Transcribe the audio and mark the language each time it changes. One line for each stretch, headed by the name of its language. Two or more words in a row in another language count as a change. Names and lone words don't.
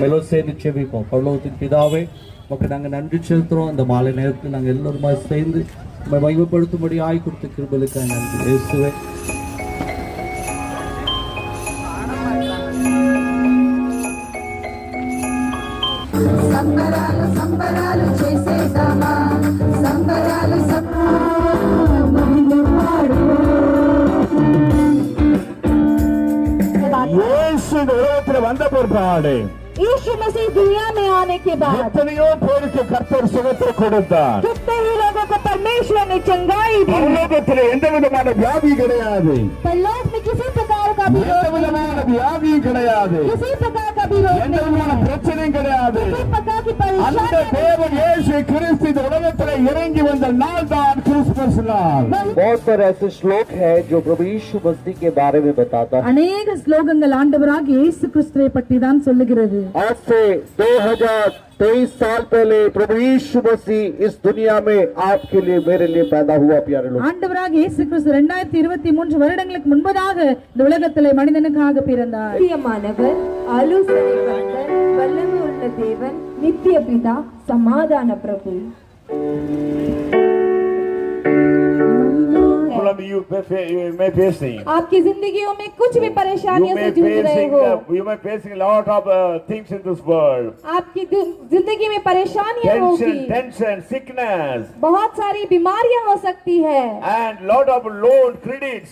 Tamil: சேர்ந்து செபிப்போம். பரலோகத்தின் பிதாவே, மக்கள் நாங்கள் நன்றி செலுத்துறோம். இந்த மாலை நேரத்தில் நாங்கள் எல்லோருமா சேர்ந்து மகிமைப்படுத்தும்படி ஆய் கொடுத்த கிருபைக்காக நன்றி இயேசுவே.
Telugu: సంబరాలు సంబరాలు చేసేద్దామా, సంబరాలు
Tamil: యేసు உலகத்தில் வந்த பிற்பாடு
Hindi: यीशु मसीह दुनिया में आने के बाद
Tamil: எத்தனையோ பேருக்கு கர்த்தர் சுகத்தை கொடுத்தார்.
Hindi: कितने ही लोगों को परमेश्वर ने चंगाई दी.
Tamil: பரலோகத்தில் எந்த விதமான வியாதி கிடையாது,
Hindi: परलोक में किसी प्रकार का भी
Tamil: எந்த விதமான வியாதி கிடையாது,
Hindi: किसी प्रकार का भी रोग
Tamil: எந்த விதமான பிரச்சனையும் கிடையாது.
Hindi: किसी प्रकार की
Tamil: அந்த
Hindi: परेशानी
Tamil: தேவன் இயேசு கிறிஸ்து இந்த உலகத்தில் இறங்கி வந்த நாள் தான் கிறிஸ்துமஸ் நாள்.
Hindi: बहुत सारे ऐसे श्लोक है जो प्रभु यीशु मसीह के बारे में बताता है.
Tamil: अनेक श्लोकங்கள் ஆண்டவராகிய இயேசு கிறிஸ்துவை பற்றி தான் சொல்லுகிறது.
Hindi: आज से 2023 साल पहले प्रभु यीशु मसीह इस दुनिया में आपके लिए मेरे लिए पैदा हुआ. प्यारे लोग,
Tamil: ஆண்டவராகிய இயேசு கிறிஸ்து 2023 வருடங்களுக்கு முன்பதாக இந்த உலகத்திலே மனிதனுக்காக பிறந்தார். பிரியமானவர், ஆலோசனை கர்த்தர், வல்லமை உள்ள தேவன், நித்திய பிதா, சமாதான பிரபு.
English: You may facing.
Hindi: आपकी जिंदगियों में कुछ भी परेशानियों से जूझ रहे हो.
English: You may facing a lot of things in this world.
Hindi: आपकी जिंदगी में परेशानियां होगी,
English: Tension, sickness,
Hindi: बहुत सारी बीमारियां हो सकती है,
English: and lot of loan credits.